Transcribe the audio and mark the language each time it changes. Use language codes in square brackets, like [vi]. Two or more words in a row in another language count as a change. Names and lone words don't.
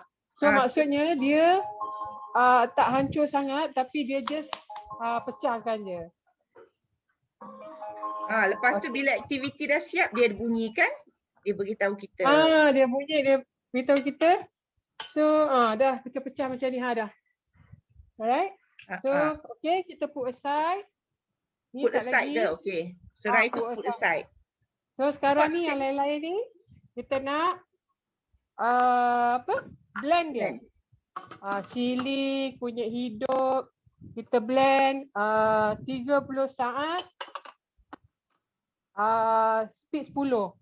[ms] So maksudnya dia tak hancur sangat tapi dia just pecahkan je. Lepas tu bila aktiviti dah siap dia bunyikan, dia beritahu kita. Dia bunyi, dia beritahu kita. So dah pecah-pecah macam ni dah. [en] Alright. So okay, kita put aside. [ms] Ni [en] put aside [ms] ke? Okay. Serai tu [en] put aside. [ms] So sekarang ni yang lain-lain ni kita nak blend dia. Cili, kunyit hidup, kita blend 30 saat. [en] Speed 10.